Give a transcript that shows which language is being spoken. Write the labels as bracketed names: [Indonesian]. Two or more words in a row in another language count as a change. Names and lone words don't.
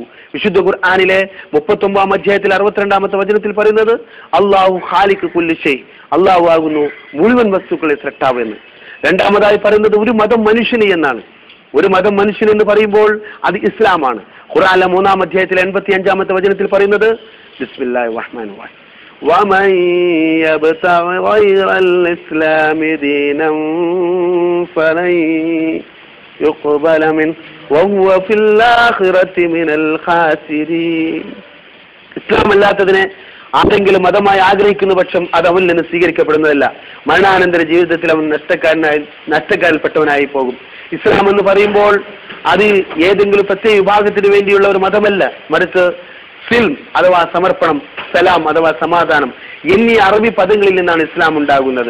[Malayalam] വിശുദ്ധ ഖുർആനിലെ 39-ാം അധ്യായത്തിൽ 62 വചനത്തിൽ പറയുന്നത്, [Arabic] الله خالق كل شيء, [Malayalam] അള്ളാഹു ആകുന്നു മുഴുവൻ വസ്തുക്കളെ സൃഷ്ടാവ് എന്ന്. രണ്ടാമതായി പറയുന്നത് ഒരു മതം മനുഷ്യന് എന്നാണ്. ഒരു മതം മനുഷ്യൻ എന്ന് പറയുമ്പോൾ അത് ഇസ്ലാമാണ്. ഖുർആനിലെ 3-ാം അധ്യായത്തിൽ 85 വചനത്തിൽ പറയുന്നത്, [Arabic] بسم الله الرحمن الرحيم, ومن يبتغ غير الإسلام دينا فلن يقبل منه وهو في الآخرة من الخاسرين. [Malayalam] ഇസ്ലാം അല്ലാത്തതിനെ ആരെങ്കിലും മതമായി ആഗ്രഹിക്കുന്ന പക്ഷം അത് അവനിൽ നിന്ന് സ്വീകരിക്കപ്പെടുന്നതല്ല. മരണാനന്തര ജീവിതത്തിൽ അവൻ നഷ്ടക്കാരിൽപ്പെട്ടവനായി പോകും. ഇസ്ലാം എന്ന് പറയുമ്പോൾ അത് ഏതെങ്കിലും പ്രത്യേക വിഭാഗത്തിന് വേണ്ടിയുള്ള ഒരു മതമല്ല, മറിച്ച് സിൽം അഥവാ സമർപ്പണം, സലാം അഥവാ സമാധാനം എന്നീ അറബി പദങ്ങളിൽ നിന്നാണ് ഇസ്ലാം ഉണ്ടാകുന്നത്.